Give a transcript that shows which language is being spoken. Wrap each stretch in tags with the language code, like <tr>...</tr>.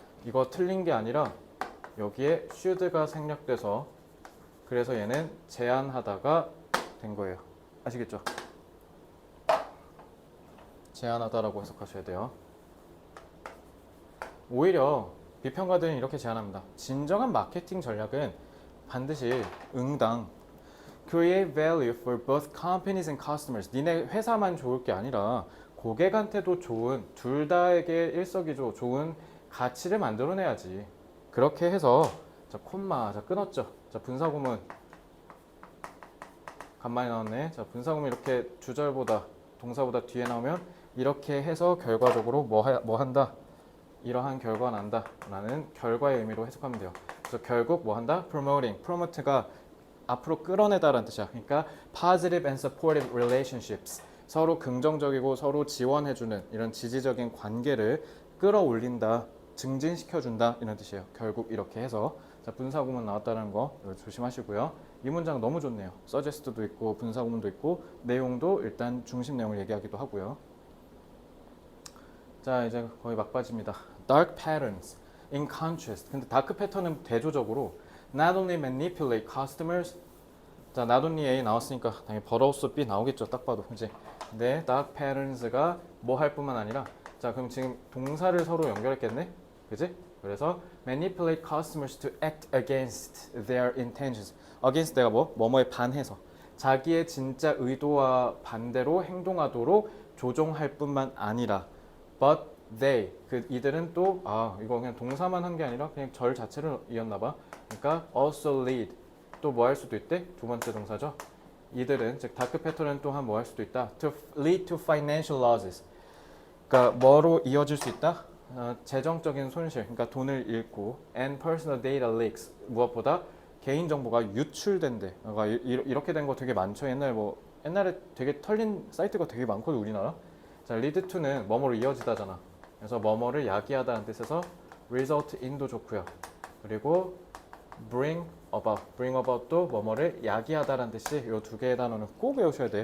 <ko>이거 틀린 게 아니라 여기에 should가 생략돼서 그래서 얘는 제안하다가 된 거예요. 아시겠죠? 제안하다라고 해석하셔야 돼요. 오히려 비평가들은 이렇게 제안합니다. 진정한 마케팅 전략은 반드시 응당</ko> <en>create value for both companies and customers.</en> <ko>니네 회사만 좋을 게 아니라 고객한테도 좋은, 둘 다에게 일석이조 좋은 가치를 만들어내야지. 그렇게 해서 자 콤마 자 끊었죠. 자 분사구문 간만에 나왔네. 자 분사구문 이렇게 주절보다 동사보다 뒤에 나오면 이렇게 해서 결과적으로 뭐 한다? 이러한 결과가 난다 라는 결과의 의미로 해석하면 돼요. 그래서 결국 뭐 한다? promoting. promote가 앞으로 끌어내다라는 뜻이야. 그러니까</ko> <en>positive and supportive relationships.</en> <ko>서로 긍정적이고 서로 지원해주는 이런 지지적인 관계를 끌어올린다, 증진시켜준다 이런 뜻이에요. 결국 이렇게 해서 자 분사구문 나왔다는 거 조심하시고요. 이 문장 너무 좋네요. suggest도 있고 분사구문도 있고 내용도 일단 중심 내용을 얘기하기도 하고요. 자 이제 거의 막바지입니다.</ko> <en>Dark patterns in contrast.</en> <ko>근데 다크 패턴은 대조적으로</ko> <en>not only manipulate customers.</en> <ko>자 not only A 나왔으니까 당연히 but also B 나오겠죠. 딱 봐도 그지? 근데 dark patterns가 뭐 할 뿐만 아니라 자 그럼 지금 동사를 서로 연결했겠네? 그지? 그래서</ko> <en>manipulate customers to act against their intentions.</en> <ko>against 내가 뭐뭐에 반해서 자기의 진짜 의도와 반대로 행동하도록 조종할 뿐만 아니라</ko> <en>but they</en> <ko>이들은 또 이거 그냥 동사만 한 게 아니라 그냥 절 자체를 이었나 봐. 그러니까 also lead 또 뭐 할 수도 있대? 두 번째 동사죠. 이들은 즉 다크 패턴은 또한 뭐 할 수도 있다.</ko> <en>to lead to financial losses.</en> <ko>그러니까 뭐로 이어질 수 있다? 재정적인 손실. 그러니까 돈을 잃고</ko> <en>and personal data leaks.</en> <ko>무엇보다 개인 정보가 유출된대. 그러니까 이렇게 된 거 되게 많죠. 옛날에 되게 털린 사이트가 되게 많거든 우리나라. 자, lead to는 뭐뭐로 이어지다잖아. 그래서 뭐뭐를 야기하다는 뜻에서 result in도 좋고요. 그리고 bring about도 뭐뭐를 야기하다라는 뜻이 이 두 개의 단어는 꼭 외우셔야 돼.</ko>